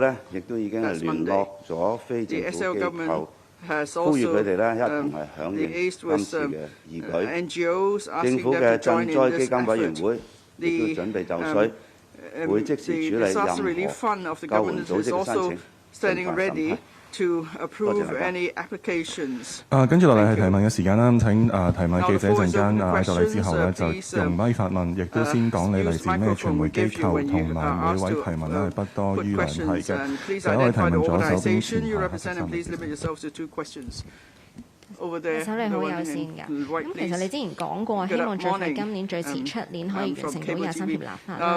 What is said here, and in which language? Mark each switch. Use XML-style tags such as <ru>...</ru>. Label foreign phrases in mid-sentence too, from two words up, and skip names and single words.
<en>The SAO government has also liaised with NGOs asking them to join in this effort. The Disaster Relief Fund of the government is also standing ready to approve any applications.</en> <yue>跟住落嚟係提問嘅時間啦，咁請提問記者陣間喺度嚟之後呢，就用咪發問，亦都先講你嚟自咩傳媒機構，同埋每位提問呢係不多於兩題嘅。第一位提問左手邊前排手你好友善㗎，咁其實你之前講過，希望最快今年最遲出年可以完成到23條立法啦。</yue>